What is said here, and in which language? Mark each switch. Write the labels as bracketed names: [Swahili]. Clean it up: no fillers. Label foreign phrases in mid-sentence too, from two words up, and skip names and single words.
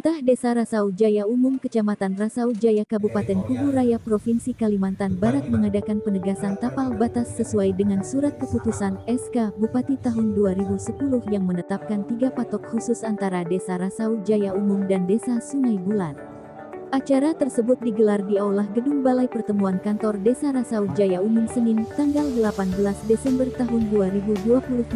[Indonesian] Desa Rasau Jaya Umum Kecamatan Rasau Jaya Kabupaten Kubu Raya Provinsi Kalimantan Barat mengadakan penegasan tapal batas sesuai dengan Surat Keputusan SK Bupati tahun 2010 yang menetapkan 3 patok khusus antara Desa Rasau Jaya Umum dan Desa Sungai Bulan. Acara tersebut digelar di Aula Gedung Balai Pertemuan Kantor Desa Rasau Jaya Umum Senin, tanggal 18 Desember tahun 2023.